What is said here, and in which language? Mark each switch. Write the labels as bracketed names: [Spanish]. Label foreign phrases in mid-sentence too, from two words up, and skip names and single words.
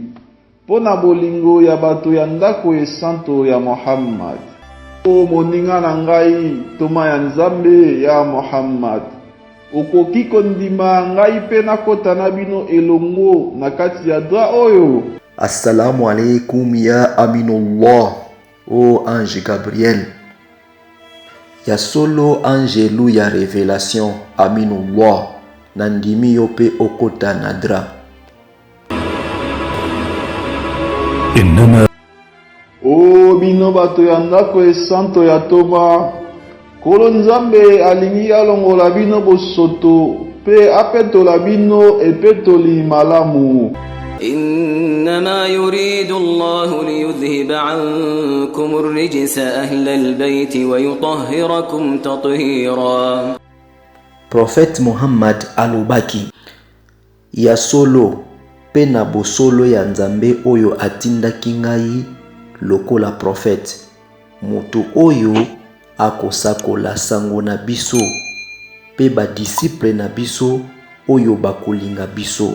[Lingala] Pona bolingo ya bato ya ndako esanto ya Muhammad. O moninga na ngai toma ya Nzambe ya Muhammad, okoki kondima ngai pe nakota na bino elongo na kati ya Dra oyo? [Arabic] السلام عليكم يا أمين الله, [Lingala] o ange Gabriel. Ya solo angelu ya révélation Aminullah, nandimi yo pe okota na Dra. Innama O bino bato ya ndako esanto ya Toma, Kolo Nzambe alingi alongola bino bosoto pe apetola bino epetoli malamu. [Arabic] إنما يريد الله ليذهب عنكم الرجس أهل البيت ويطهركم تطهيرا. [Lingala] Prophète Muhammad alobaki, ya solo pe na bosolo ya Nzambe oyo atindaki ngai lokola prophète, moto oyo akosakola sango na biso pe ba disciple na biso oyo bakolinga biso.